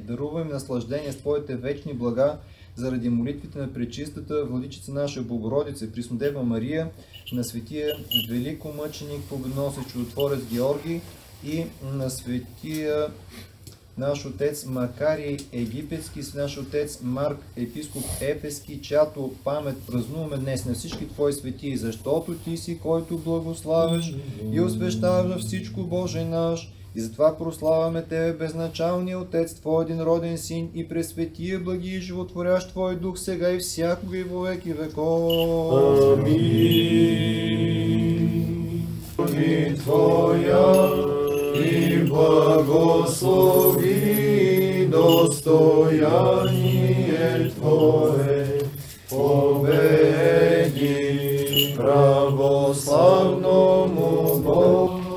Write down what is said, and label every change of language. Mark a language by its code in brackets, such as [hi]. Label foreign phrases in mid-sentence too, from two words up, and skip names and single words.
[bg] Дарува им наслаждение с Твоите вечни блага, заради молитвите на пречистата Владичица наша Богородица, Преснодева Мария, на светия великомъченик, победоносец чудотворец Георгий и на светия наш отец Макарий Египетски, с наш отец Марк, епископ Ефески, чиято памет празнуваме днес на всички Твои светии, защото Ти си, който благославяш и освещаваш на всичко, Боже наш. И затова прославяме Тебе, безначалния Отец, Твой единроден Син и пресветия, благи и животворящ Твой Дух, сега и всякога и [cu] во веки веков. [bg] Амин. [cu] Твоя и благослови достояние Твое, победи православному Богу.